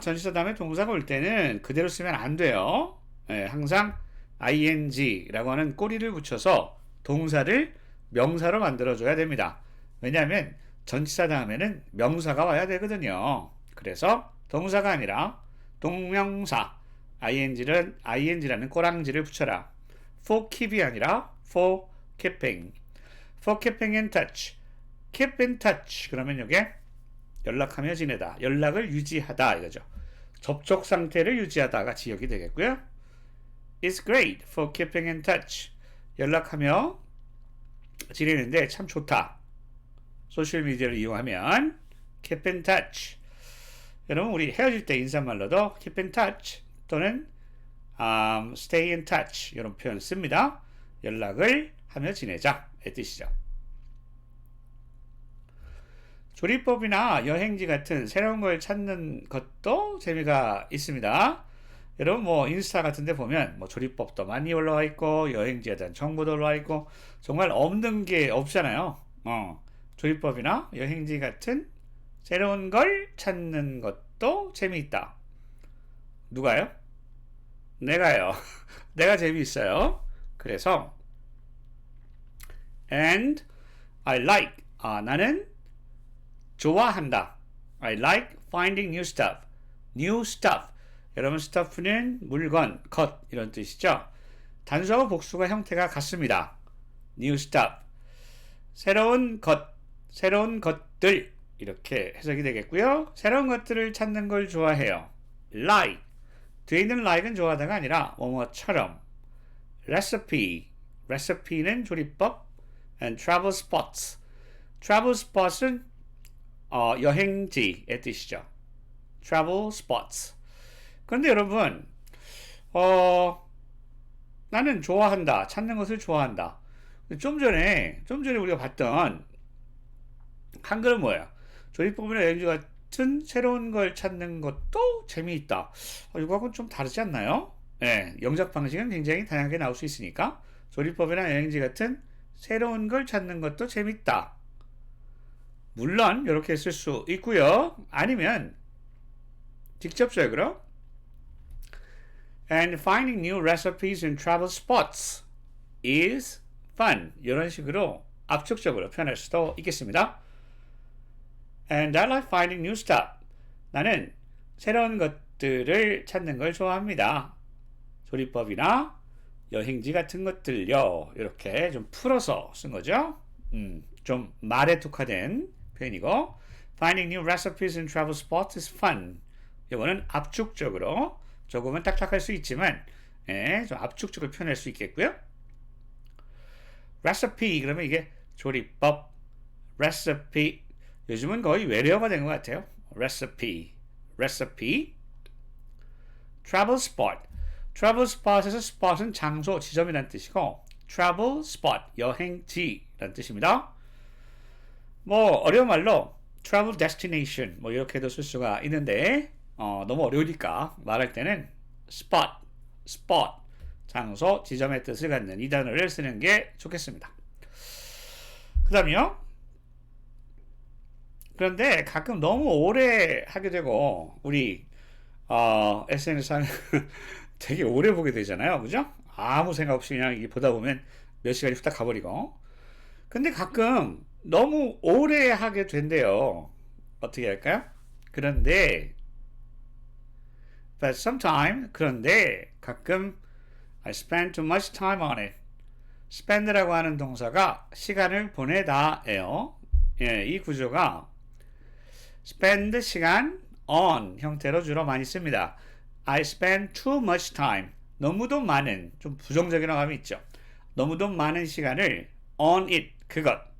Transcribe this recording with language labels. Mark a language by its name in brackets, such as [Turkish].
[Korean] 전치사 다음에 동사가 올 때는 그대로 쓰면 안 돼요. 항상 ing라고 하는 꼬리를 붙여서 동사를 명사로 만들어줘야 됩니다. 왜냐하면 전치사 다음에는 명사가 와야 되거든요. 그래서 동사가 아니라 동명사 ing라는 꼬랑지를 붙여라. [English] for keep이 [Korean] 아니라 [English] for keeping. for keeping in touch. keep in touch. [Korean] 그러면 이게 연락하며 지내다. 연락을 유지하다 이거죠. 접촉 상태를 유지하다가 지역이 되겠고요. [English] It's great for keeping in touch. [Korean] 연락하며 지내는데 참 좋다. 소셜미디어를 이용하면 [English] keep in touch. [Korean] 여러분 우리 헤어질 때 인사말로도 [English] keep in touch [Korean] 또는 [English] stay in touch [Korean] 이런 표현 씁니다. 연락을 하며 지내자의 뜻이죠. 조리법이나 여행지 같은 새로운 걸 찾는 것도 재미가 있습니다. 여러분 인스타 같은 데 보면 조리법도 많이 올라와 있고 여행지에 대한 정보도 올라와 있고 정말 없는 게 없잖아요. 조리법이나 여행지 같은 새로운 걸 찾는 것도 재미있다. 누가요? 내가요. 내가 재미있어요. 그래서 [English] and I like [Korean] 나는 좋아한다. [English] I like finding new stuff. new stuff. [Korean] 여러분 stuff는 물건, 것 이런 뜻이죠. 단수하고 복수가 형태가 같습니다. [English] new stuff. [Korean] 새로운 것, 새로운 것들 이렇게 해석이 되겠고요. 새로운 것들을 찾는 걸 좋아해요. [English] like. [Korean] 뒤에 있는 like은 좋아하다가 아니라 뭐뭐처럼. recipe. [English] recipe는 [Korean] 조리법. [English] and travel spots. [Korean] travel spots은 여행지의 뜻이죠. [English] travel spots. [Korean] 그런데 여러분, 나는 좋아한다. 찾는 것을 좋아한다. 좀 전에 우리가 봤던 한글은 뭐예요? 조리법이나 여행지 같은 새로운 걸 찾는 것도 재미있다. 이거하고는 좀 다르지 않나요? 영작 방식은 굉장히 다양하게 나올 수 있으니까 조리법이나 여행지 같은 새로운 걸 찾는 것도 재밌다. 물론 이렇게 쓸 수 있고요. 아니면 직접적으로 [English] and finding new recipes in travel spots is fun. [Korean] 이런 식으로 압축적으로 표현할 수도 있겠습니다. [English] And I like finding new stuff. [Korean] 나는 새로운 것들을 찾는 걸 좋아합니다. 조리법이나 여행지 같은 것들요. 이렇게 좀 풀어서 쓴 거죠. 좀 말에 특화된 표현이고 [English] Finding new recipes in travel spots is fun. [Korean] 이거는 압축적으로 조금은 딱딱할 수 있지만 좀 압축적으로 표현할 수 있겠고요. recipe 그러면 이게 조리법 recipe 요즘은 거의 외래어가 된 것 같아요. recipe travel spot travel spot에서 spot은 장소, 지점이라는 뜻이고 travel spot, 여행지라는 뜻입니다. 뭐 어려운 말로 [English] travel destination [Korean] 뭐 이렇게도 쓸 수가 있는데 너무 어려우니까 말할 때는 spot 장소, 지점의 뜻을 갖는 이 단어를 쓰는 게 좋겠습니다. 그 다음요. 그런데 가끔 너무 오래 하게 되고 우리 SNS상 되게 오래 보게 되잖아요. 그죠? 아무 생각 없이 그냥 이게 보다 보면 몇 시간이 후딱 가버리고. 근데 가끔 너무 오래 하게 된대요. 어떻게 할까요? 그런데 [English] but sometime [Korean] 그런데 가끔 [English] I spend too much time on it. [Korean] spend라고 하는 동사가 시간을 보내다예요. 예, 이 구조가 spend 시간 on 형태로 주로 많이 씁니다. [English] I spend too much time. [Korean] 너무도 많은, 좀 부정적인 어감이 있죠. 너무도 많은 시간을 [English] on it, [Korean] 그것.